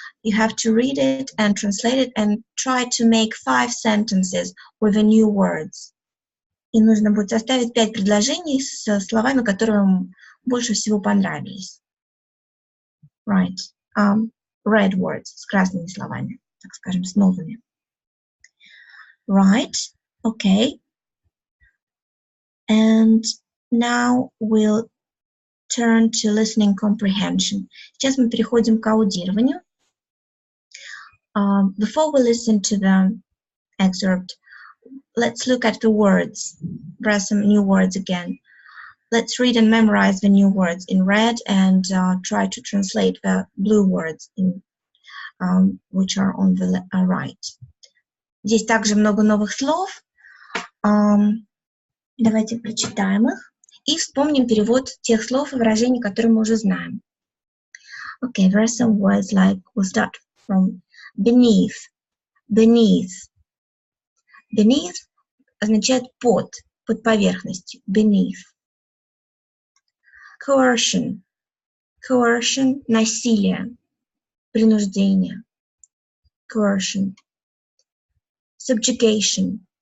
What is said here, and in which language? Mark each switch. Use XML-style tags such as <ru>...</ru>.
<en>You have to read it and translate it and try to make 5 sentences with the new words.</en> <ru>И нужно будет составить 5 предложений с словами, которые вам больше всего понравились.</ru> <en>Right. Red words,</en> <ru>с красными словами, так скажем, с новыми.</ru> <en>Right. Okay. And now we'll turn to listening comprehension.</en> <ru>Сейчас мы переходим к аудированию.</ru> <en>Before we listen to the excerpt, let's look at the words. There are some new words again. Let's read and memorize the new words in red and try to translate the blue words in, which are on the right.</en> <ru>Здесь также много новых слов. Давайте прочитаем их и вспомним перевод тех слов и выражений, которые мы уже знаем.</ru> <en>Okay, there are some words like, we'll start from beneath. Beneath.</en> <ru>Beneath означает под поверхностью.</ru> <en>Beneath. Coercion.</en> <ru>Coercion – насилие, принуждение.</ru> <en>Coercion. Subjugation.</en>